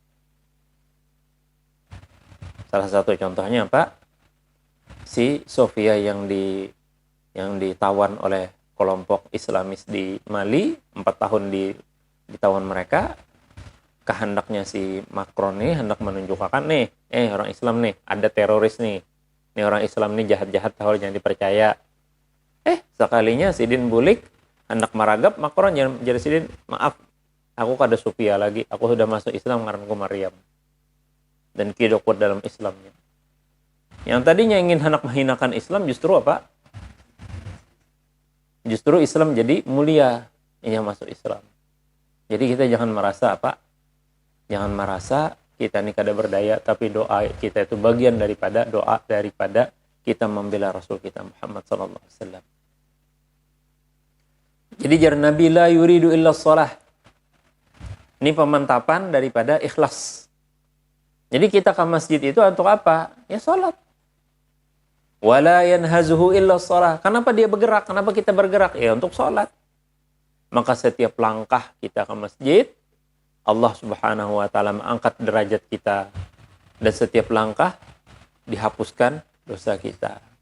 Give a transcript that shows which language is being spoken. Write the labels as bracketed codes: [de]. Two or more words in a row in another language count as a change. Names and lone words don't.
[id] Salah satu contohnya apa? Si Sofia yang ditawan oleh kelompok Islamis di Mali, 4 tahun ditawan mereka. Kehendaknya si Macron nih hendak menunjukkan nih, orang Islam nih, ada teroris nih. Ini orang Islam nih jahat-jahat, tahu jangan dipercaya. Sekalinya Sidin bulik hendak maragap Macron jadi Sidin, maaf, aku kada Sofia lagi, aku sudah masuk Islam ngaranku Maryam. Dan kidokut dalam Islamnya. Yang tadinya ingin hendak menghinakan Islam justru apa? Justru Islam jadi mulia, ia masuk Islam. Jadi kita jangan merasa apa? Jangan merasa kita ini kada berdaya, tapi doa kita itu bagian daripada doa daripada kita membela Rasul kita Muhammad [ar] صلى الله عليه وسلم. [id] Jadi jar Nabi [ar] لا يريد إلا الصلاة. [id] Ini pemantapan daripada ikhlas. Jadi kita ke masjid itu untuk apa? Ya salat. [ar] ولا ينهزه إلا الصلاة. [id] Kenapa dia bergerak? Kenapa kita bergerak? Ya untuk salat. Maka setiap langkah kita ke masjid, Allah [ar] سبحانه وتعالى [id] mengangkat derajat kita, dan setiap langkah dihapuskan dosa kita.